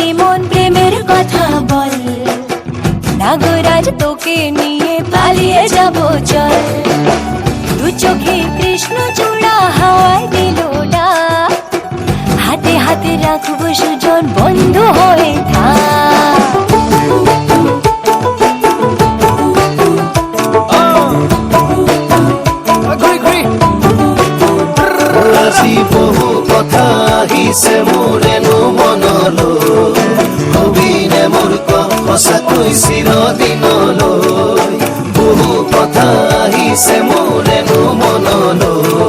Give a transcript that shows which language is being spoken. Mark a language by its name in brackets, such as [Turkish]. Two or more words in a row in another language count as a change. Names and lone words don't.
[Bangla] মন প্রেমের কথা বল নাগরাজ তোকে নিয়ে পালিয়ে যাব চল দু চোখে কৃষ্ণ চূড়া হাওয়ায় দিল ডাক হাতে হাতে রাখবো সুজন বন্ধু হয়ে থাক [Assamese] বহু কথা আহিছে মোৰেনো মনলৈ কবিনে মোৰ সঁচাকৈ চিৰদিনলৈ বহু কথা আহিছে মোৰেনো মনলৈ